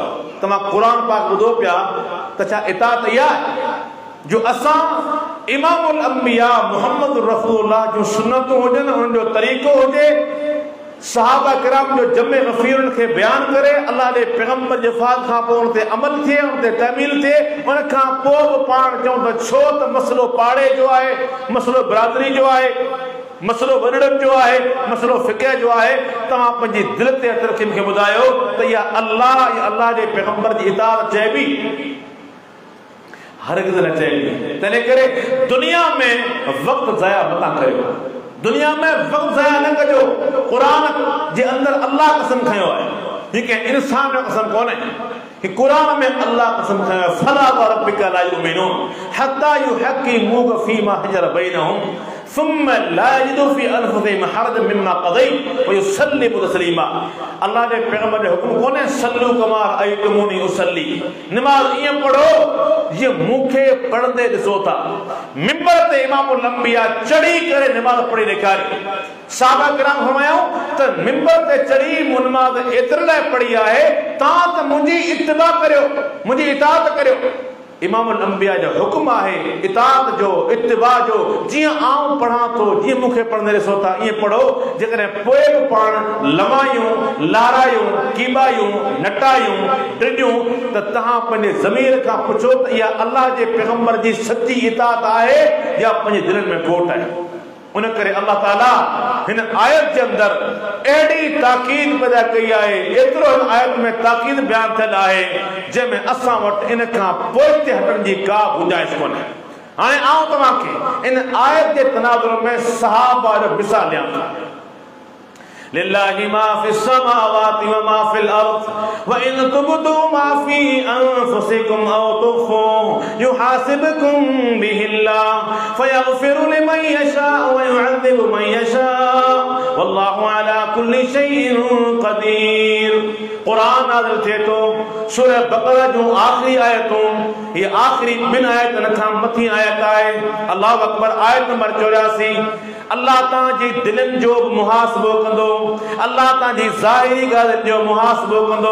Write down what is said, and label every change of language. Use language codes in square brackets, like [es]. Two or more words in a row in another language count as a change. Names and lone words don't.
[sd] तव्हां क़ुरान पाक ॿुधो पिया त छा इताअत इहा आहे जो असां इमामुल अंबिया [ar] محمد رسول الله [sd] जूं सुन्नतूं हुजनि, उन्हनि जो तरीक़ो हुजे, सहाबा किराम जो जमे गफ़ीरन खे बयान करे, अल्लाह जे पैगंबर जे वफ़ात खां पोइ उन ते अमल थिए, उन ते तहमील थिए, उन खां पोइ बि पाण चऊं त छो त मसलो पाड़े जो आहे, मसलो बिरादरी जो आहे। मसलो वनड़न जो है, मसलो फिक़ह जो है, तव्हां पंहिंजी दिल ते हथ रखी मूंखे ॿुधायो त इहा अल्लाह जे पैगंबर जी इताअत चइबी? हरगिज़ न चइबी। तंहिं करे दुनिया में वक़्तु ज़ाया मता कयो, दुनिया में वक़्तु ज़ाया न कजो। क़ुरान जे अंदरि अल्लाह कसम खयो आहे, हीअ कंहिं इंसान जो कसम कोन्हे। कुरान में अल्लाह कसम खयो आहे, [ar] فلا وربك لا يؤمنون حتى يحكموك فيما شجر بينهم ثم لا يجدوا في أنفسهم حرجا مما قضيت ويسلموا تسليما. [sd] अल्लाह जे पैगंबर जो हुक्म कोन्हे [ar] صلوا كما رأيتموني أصلي, [sd] नमाज़ ईअं पढ़ो जीअं मूंखे पढ़ंदे ॾिसो था। मिंबर ते इमामुल अंबिया चढ़ी करे नमाज़ पढ़ी ॾेखारी। साहबा किराम फरमायूं त मिंबर ते चढ़ी मूं नमाज़ एतिरे लाइ पढ़ी आहे तव्हां त मुंहिंजी इत्तिबा करियो, मुंहिंजी इताअत करियो। इमामुल अंबिया जो हुक्म आहे इताअत जो, इत्तिबा जो। जीअं आऊं पढ़ां थो, जीअं मूंखे पढ़ंदे ॾिसो था ईअं पढ़ो। जेकॾहिं पोइ बि पाण लमायूं, लारायूं, कीबायूं, नटायूं, टिडियूं त तव्हां पंहिंजे ज़मीर खां पुछो त इहा अल्लाह जे पैगंबर जी सची इताअत आहे या पंहिंजे दिलनि में खोट आहे। उन करे अल्लाह ताला हिन आयत जे अंदरि अहिड़ी ताक़ीद पैदा कई आहे, एतिरो हिन आयत में ताक़ीद बयान थियल आहे जंहिंमें असां वटि इन खां पोइ ते हटण जी का गुंजाइश कोन्हे। हाणे आउं तव्हांखे इन आयत जे तनाज़ुर में सहाबा जो मिसाल ॾियां थो। [ar] لله ما في السماوات وما في الأرض وإن تبدوا ما في أنفسكم أو تخفوه يحاسبكم به الله فيغفر لمن يشاء ويعذب من يشاء والله على كل شيء قدير. [sd] कुरान नाज़िल थिए थो, सूरह बक़रा जूं आख़िरी आयतूं, ये आख़िरी ॿिनि आयतुनि खां मथी आयत आहे। [ar] الله أكبر. [sd] आयत नंबर 84। अल्लाह तव्हांजी दिलनि जो बि मुहासिबो कंदो, अल्लाह तव्हांजी ज़ाहिरी ॻाल्हियुनि जो मुहासिबो कंदो।